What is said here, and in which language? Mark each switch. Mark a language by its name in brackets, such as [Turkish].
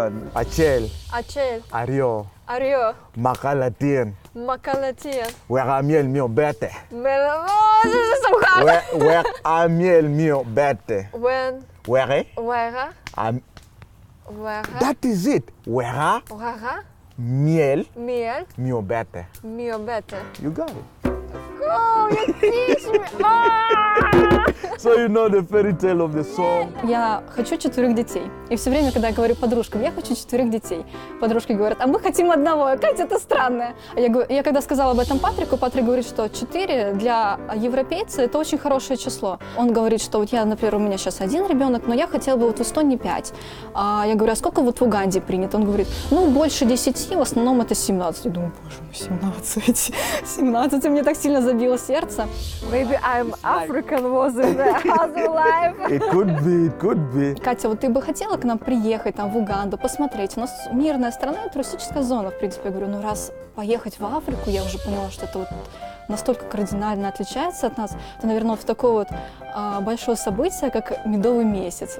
[English] And Achel, Ario, Makalatien, where Amiel mio bete, where Amiel mio bete, where that is it. Where miel mio bete. You got it. Oh, you teach me! So you know the fairy tale of the song. [Russian] Я хочу 4 детей. И все время, когда я говорю подружкам, я хочу 4 детей, подружки говорят, а мы хотим одного. Катя, это странное. Я когда сказала об этом Патрику, Патрик говорит, что 4 для европейца это очень хорошее число. Он говорит, что вот я, например, у меня сейчас 1 ребенок, но я хотела бы вот в Эстонии 5. А я говорю, а сколько вот в Уганде принято? Он говорит, ну больше 10, в основном это 17. Я думаю, боже мой, 17, мне так сильно забило сердце. [English] Maybe I'm African was in the other life. It could be. [Russian] Катя, вот ты бы хотела к нам приехать там в Уганду, посмотреть? У нас мирная страна, туристическая зона, в принципе. Я говорю, ну раз поехать в Африку, я уже поняла, что это вот настолько кардинально отличается от нас, то, наверное, вот в такое вот большое событие, как медовый месяц.